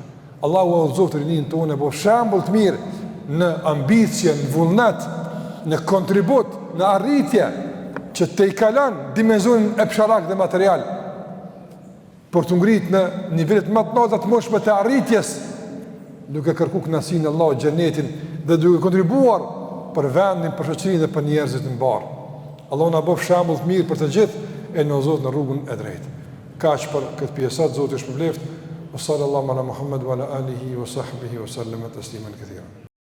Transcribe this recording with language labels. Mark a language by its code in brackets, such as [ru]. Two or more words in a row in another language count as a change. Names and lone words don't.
[sq] Allahu udhëzoft rinin tonë, po shembull të mirë në ambicje, në vullnet, në kontribut, në arritje, që të i kalon dimensionin e psharak dhe material, për të ngritë në nivellet më të larta të mundshme të arritjes, duke kërku kënaqësinë e Allahut, xhenetin, dhe duke kontribuar për vendin, për shoqërinë dhe për njerëzit në mbar. Allahu na bëf shembull të mirë për të gjithë e na zot në rrugën e drejtë. Kaq për këtë pjesë, Zoti ju shpëlbeft. [ar] صلى الله على محمد وعلى آله وصحبه وسلم تسليما كثيرا.